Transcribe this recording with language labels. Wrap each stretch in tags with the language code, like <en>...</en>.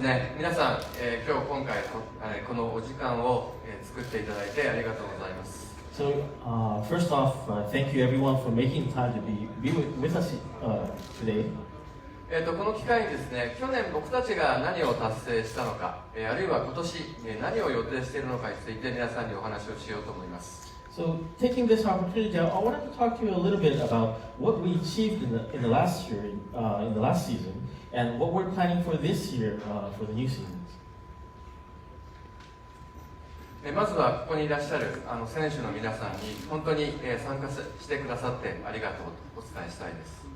<ja>ね、皆さん、今回このお時間を、作っていただいてありがとうございます。</ja> <en>So, first off, thank you everyone for making time to be with us today.</en> <ja>この機会にですね、去年僕たちが何を達成したのか、あるいは今年、何を予定しているのかについて皆さんにお話をしようと思います。</ja> <en>So, taking this opportunity, I wanted to talk to you a little bit about what we achieved in the last year, in the last season, and what we're planning for this year, for the new seasons.</en> <ja>まずはここにいらっしゃる選手の皆さんに本当に、参加してくださってありがとうとお伝えしたいです。</ja>